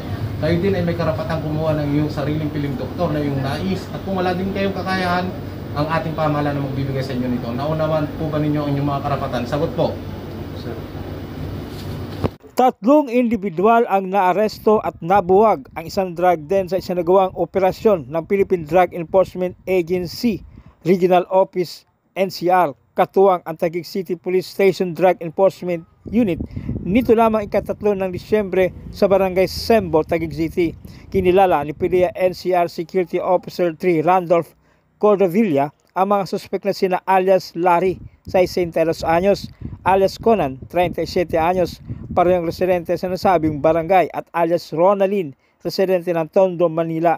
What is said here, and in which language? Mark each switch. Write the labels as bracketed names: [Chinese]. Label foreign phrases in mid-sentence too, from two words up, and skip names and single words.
[Filipino] Kayo din ay may karapatang kumuha ng iyong sariling piling doktor na iyong nais. At kung wala din kayong kakayahan, ang ating pamahalaan na magbibigay sa inyo nito. Naunawan po ba ninyo ang inyong mga karapatan? Sagot po. Sir. 3 individual ang naaresto at nabuwag ang isang drug den sa isinagawang operasyon ng Philippine Drug Enforcement Agency Regional Office NCR, katuwang ang Taguig City Police Station Drug Enforcement Unit nito lamang ika-3 ng Disyembre sa Barangay Sembo, Taguig City. Kinilala ni PDEA NCR Security Officer 3 Randolph Cordovilla ang mga suspek na sina alias Larry, 62 anyos, alias Conan, 37 anyos, parehong residente sa nasabing barangay, at alias Ronaldin, residente ng Tondo, Manila.